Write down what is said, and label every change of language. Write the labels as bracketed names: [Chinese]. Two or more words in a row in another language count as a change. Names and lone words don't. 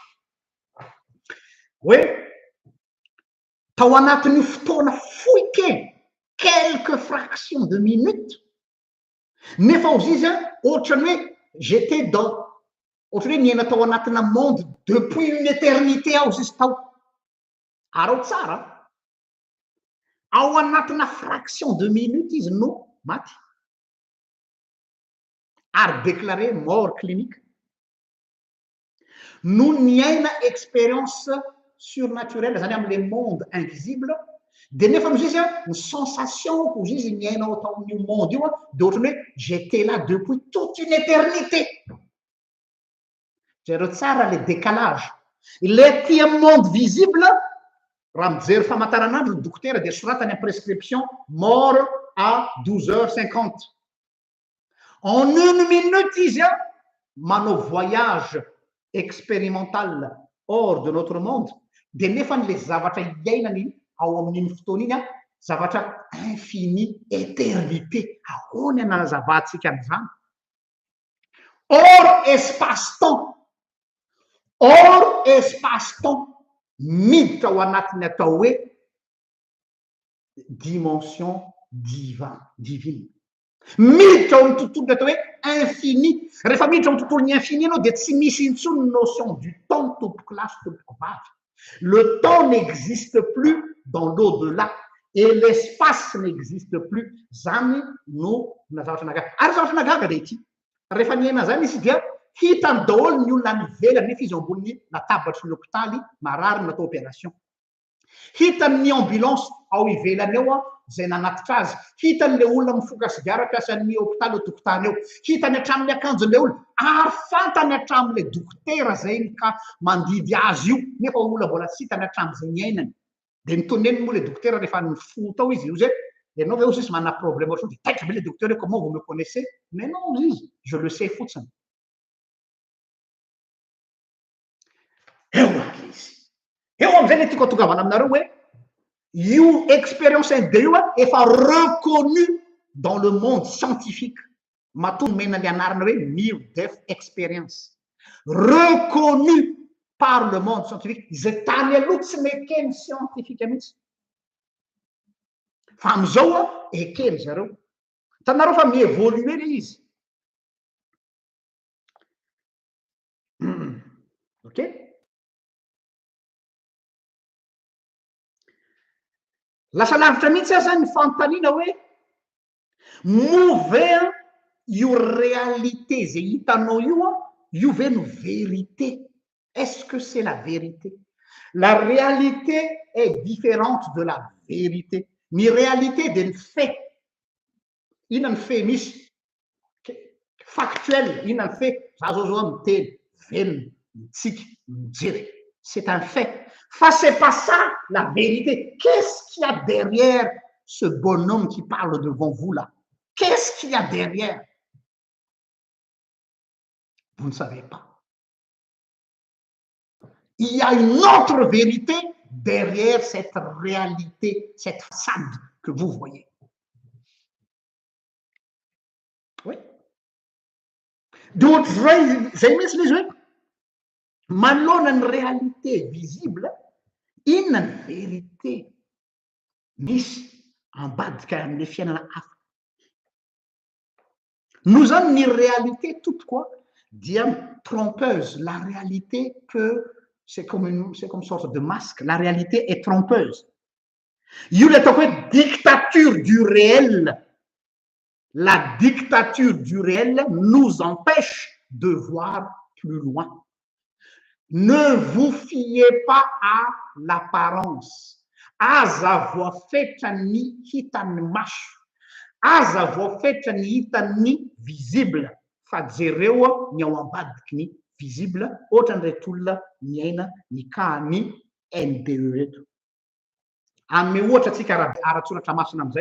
[Malagasy] hoe tao anatin'io fotoana fohy kely [French] quelques fractions de minutes [Malagasy] nefa ozy izy ohatrany hoe [French] j'étais dans [Malagasy] ohatrany hoe niaina tao anatina monde [French] depuis une éternité [Malagasy] aho izy tao arao tsara ao anatina [French] fraction de minutes [Malagasy] izy no maty ary [French] déclaré mort clinique [Malagasy] no niaina [French] expérience surnaturelle [Malagasy] zany am'le [French] monde invisible [Malagasy] de nefa nozy izy ny sensation ozy izy niainao tao amin'io monde io de ohatrany hoe [French] j'étais là depuis toute une éternité [Malagasy] zareo tsara le décalage le ty amy [French] monde visible [Malagasy] raha mijery famantaranandro ny dokotera de soratany am prescription [French] mort à 12h50 en une minute [Malagasy] izy manao [French] voyage expérimental hors de notre monde [Malagasy] de nefa le zavatra iainany ao amin'iny fotoana iny zavatra [French] infini éternité [Malagasy] ahoany anazavatsika am'izany hors espace-temps miditra ao anatiny atao hoe [French] dimension divine [Malagasy] miditra ao amin'ny tontolony atao hoe infini rehefa miditra ao amin'ny tontolony infini anao de tsy misy intsony [French] notion du temps [Malagasy] tompoko lasy tompoko vavy [French] le temps n'existe plus dans l'au-delà et l'espace n'existe plus [Malagasy] zany no na zavatra nagaga ary zavatra nagaga de ity rehefa niaina zany izy dia hitany daholo ny olona mivelany nefa izy amboniny latabatry ny hôpitaly marary natao opération hitany ny ambulance ao ivelany eo zay nanatitra azy hitany le olona mifoka sigara mpiasan'ny hôpitaly ao tokotany eo hitany hatramin'ny akanjon'le olona ary fantany hatramin'le dokotera zay ka mandidy azy io nefa olona mbola tsy hitany hatramin'izay niainany de nitoneny moa le dokotera rehefa nyfo tao izy io zay ianao ve ozy izy manana problème ohatry de taitra be [French] le docteur comment vous me connaissez mais non [Malagasy] izy [French] je le sais [Malagasy] fotsiny eo aky izy eo am'izay le tiako atongavana aminareo hoe io expérience NDE io efa [French] reconnu dans le monde scientifique [Malagasy] matongo mena le anarana hoe [English] near-death experience [French] reconnu par le monde scientifique [Malagasy] izay tany aloha tsy mekeny scientifique mihitsy fa am'izao ekeny zareo tanareo fa mievolue le izy Ok? Lasa lavitra mihitsy aza ny fanontaniana hoe move io réalité zay hitanao io ve no vérité? [French] Est-ce que c'est la vérité? La réalité est différente de la vérité. [Malagasy] Ny réalité dia ny fait. Inona ny fait misy? Factuel. Inona ny fait? Za zao miteny, velona, mitsika, mijery. [French] C'est un fait. Fa c'est pas ça la vérité. Qu'est-ce qu'il y a derrière ce bonhomme qui parle devant vous là? Qu'est-ce qu'il y a derrière? Vous ne savez pas. Il y a une autre vérité derrière cette réalité, cette façade que vous voyez. Oui. Donc, [Malagasy] zay mihitsy izy hoe manoloana ny [French] réalité visible, [Malagasy] inona ny vérité misy ambadika amin'ilay fiainana hafa. Nous zany ny réalité toute quoi dia trompeuse. [French] La réalité peut, c'est comme une sorte de masque. La réalité est trompeuse. Io le ataoko hoe dictature du réel. La dictature du réel nous empêche de voir plus loin. Ne vous fiez pas à l'apparence. [Malagasy] Aza voafetra ny hitan'ny maso. Aza voafetra ny hitan'ny visible. Fa jereo ny ao ambadiky ny visible, ohatran'ireto olona miaina ny kahany NDE eto. Ame ohatra atsika ara-tsoratra masina amizay.